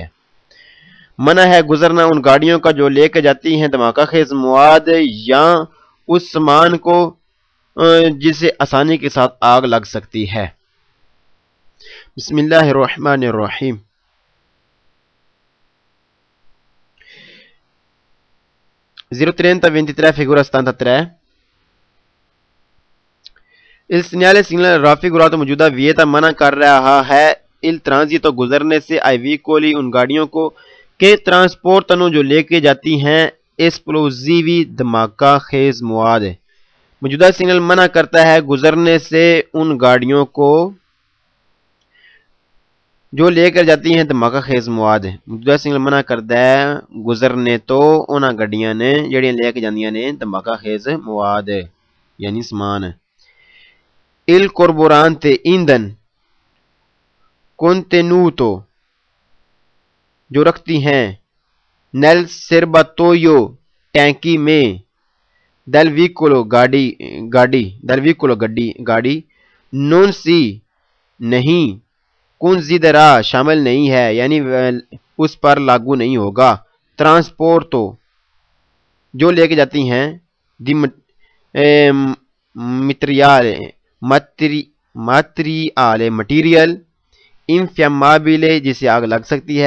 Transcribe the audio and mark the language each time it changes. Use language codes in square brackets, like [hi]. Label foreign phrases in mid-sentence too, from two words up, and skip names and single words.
[ur] منع ہے گزرنا ان گاڑیوں کا جو لے کے جاتی ہیں دھماکہ خیز مواد یا اس سامان کو جسے آسانی کے ساتھ آگ لگ سکتی ہے. [ar] بسم اللہ الرحمن الرحیم. 03023 figura 73. [it] Il segnale raffigurato [ur] موجودہ ویتا منع کر رہا ہے [it] il transito [ur] گزرنے سے [it] ai veicoli [ur] ان گاڑیوں کو کہ ٹرانسپورٹوں جو لے کے جاتی ہیں ایسپلوزیوی دھماکہ خیز مواد. موجودہ سگنل منع کرتا ہے گزرنے سے ان گاڑیوں کو جو لے کر جاتی ہیں دھماکہ خیز مواد. [pa] موجودہ سگنل منع کرتا ہے گزرنے تو انہاں گڈیاں نے جڑیاں لے کے جاندیاں نے دھماکہ خیز مواد یعنی سامان. [it] il carburante [ur] ایندھن contenuto جو رکھتی ہیں [it] nel serbatoio [ur] ٹینکی میں [it] del veicolo [ur] گاڑی [it] non si [ur] نہیں considera شامل نہیں ہے یعنی اس پر لاگو نہیں ہوگا. ٹرانسپورٹو جو لے کے جاتی ہیں دی مٹیریل انفیامابile جسے آگ لگ سکتی ہے.